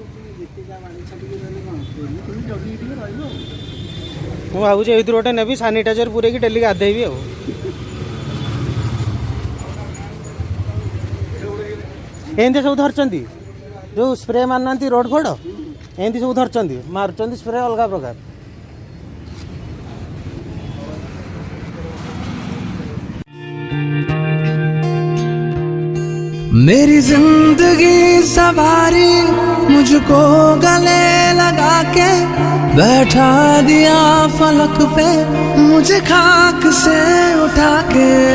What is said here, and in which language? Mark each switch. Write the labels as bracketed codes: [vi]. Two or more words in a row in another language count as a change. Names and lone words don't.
[or] ମୁଁ ଭାବୁଛି ଏଇଥିରୁ ଗୋଟେ ନେବି, ସାନିଟାଇଜର ପୁରେଇକି ଡେଲି ଗାଧେଇବି ଆଉ। ଏମିତି ସବୁ ଧରିଛନ୍ତି, ଯେଉଁ ସ୍ପ୍ରେ ମାରୁନାହାନ୍ତି ରୋଡ଼ ଫୋଡ଼, ଏମିତି ସବୁ ଧରିଛନ୍ତି, ମାରୁଛନ୍ତି ସ୍ପ୍ରେ ଅଲଗା ପ୍ରକାର। [hi] मेरी जिंदगी सवारी मुझको गले लगा के बैठा दिया फलक पे मुझे खाक से उठा के।